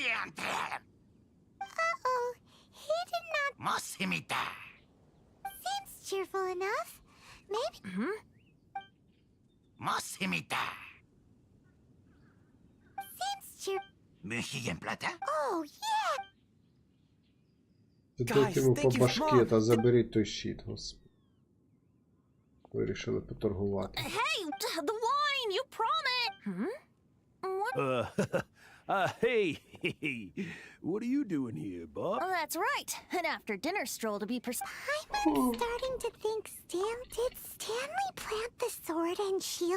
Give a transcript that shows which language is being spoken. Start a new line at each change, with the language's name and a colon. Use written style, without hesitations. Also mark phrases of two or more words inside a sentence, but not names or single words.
English: Uh-oh. He did not... Seems cheerful enough. Maybe... Seems cheer... Oh, yeah!
Ukrainian: Дайте йому по башки та заберіть той щит, господи. Вирішили поторгувати.
English: Hey, the wine, you promised! What? Hey, what are you doing here, Bob? Oh, that's right. An after-dinner stroll to be precise. I'm starting to think did Stanley plant the sword and shield?